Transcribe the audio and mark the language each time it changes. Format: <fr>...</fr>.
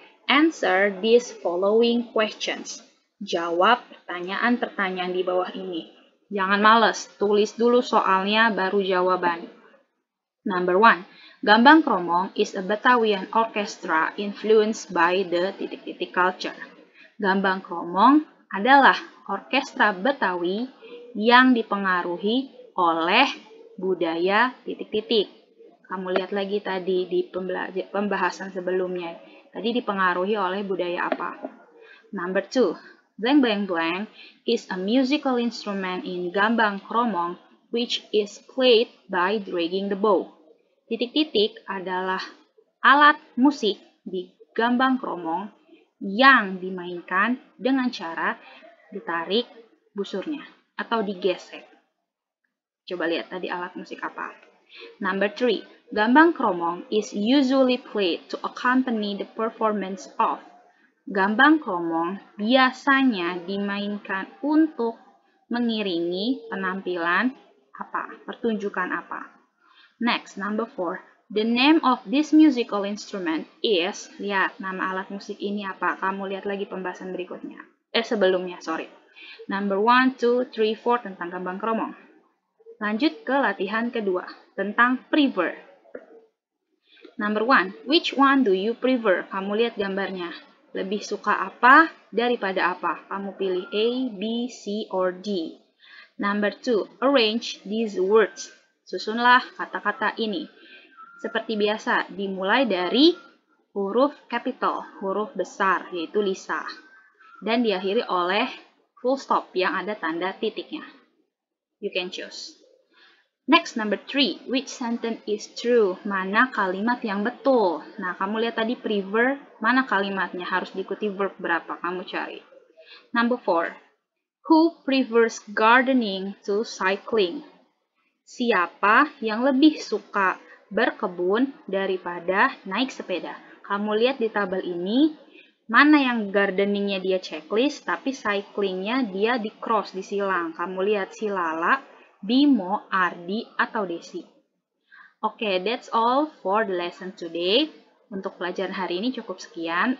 <en>Answer these following questions.</en> <id>Jawab pertanyaan-pertanyaan di bawah ini. Jangan males, tulis dulu soalnya baru jawaban.</id> <en>Number 1. Gambang Kromong is a Batavian orchestra influenced by the culture.</en> <id>Gambang Kromong adalah orkestra Betawi yang dipengaruhi oleh budaya ... Kamu lihat lagi tadi di pembahasan sebelumnya. Tadi dipengaruhi oleh budaya apa?</id> <en>Number 2. Blank blank blank is a musical instrument in gambang kromong which is played by dragging the bow.</en> <id>Adalah alat musik di gambang kromong yang dimainkan dengan cara ditarik busurnya atau digesek. Coba lihat tadi alat musik apa.</id> <en>Number 3.</en> <id>Gambang kromong is usually played to accompany the performance of. Gambang kromong biasanya dimainkan untuk mengiringi penampilan apa? Pertunjukan apa?</id> <en>Next, number 4. The name of this musical instrument is,</en> <id>lihat nama alat musik ini apa? Kamu lihat lagi pembahasan berikutnya. Sebelumnya, sorry.</id> <en>Number 1, 2, 3, 4</en> <id>tentang gambang kromong. Lanjut ke latihan kedua, tentang prefer.</id> <en>Number 1, which one do you prefer?</en> <id>Kamu lihat gambarnya. Lebih suka apa daripada apa? Kamu pilih A, B, C, or D.</id> <en>Number 2, arrange these words.</en> <id>Susunlah kata-kata ini. Seperti biasa, dimulai dari huruf capital, huruf besar, yaitu Lisa. Dan diakhiri oleh full stop yang ada tanda titiknya.</id> <en>You can choose. Next, number 3. Which sentence is true?</en> <id>Mana kalimat yang betul? Nah, kamu lihat tadi prefer, mana kalimatnya? Harus diikuti verb berapa? Kamu cari.</id> <en>Number 4. Who prefers gardening to cycling?</en> <id>Siapa yang lebih suka berkebun daripada naik sepeda? Kamu lihat di tabel ini, mana yang gardeningnya dia checklist, tapi cyclingnya dia di cross, disilang. Kamu lihat si Lala, Bimo, Ardi, atau Desi.</id> <en>Oke, that's all for the lesson today.</en> <id>Untuk pelajaran hari ini cukup sekian.</id>